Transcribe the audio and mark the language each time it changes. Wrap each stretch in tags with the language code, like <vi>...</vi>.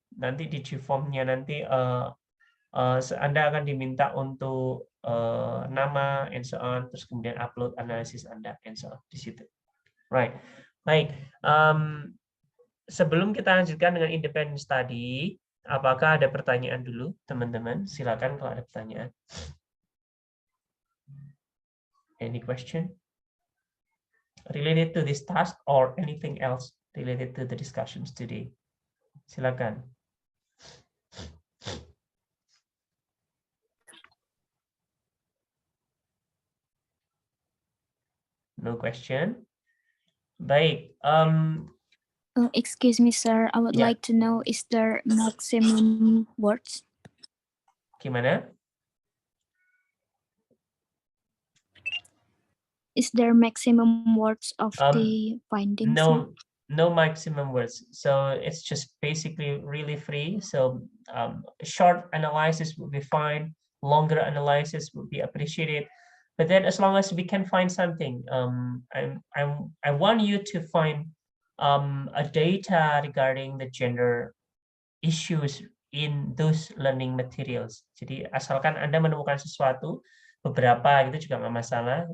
<id>Nanti di Gform-nya nanti Anda akan diminta untuk nama</id> <en>and so on,</en> <id>terus kemudian upload analisis Anda and so on di situ.</id> <en>Right.</en> <id>Baik. Sebelum kita lanjutkan dengan independent study, apakah ada pertanyaan dulu, teman-teman? Silakan kalau ada pertanyaan.</id> <en>Any question related to this task or anything else related to the discussions today?</en> <id>Silakan.</id> <en>No question. Baik. Excuse me, sir. I would Yeah. like to know, is there maximum words?</en> <id>Gimana?</id> <en>Is there maximum words of the findings? No maximum words. So it's just basically really free. So short analysis would be fine. Longer analysis would be appreciated. But then as long as we can find something, I want you to find a data regarding the gender issues in those learning materials.</en> <id>Jadi asalkan Anda menemukan sesuatu, beberapa gitu juga nggak masalah.</id>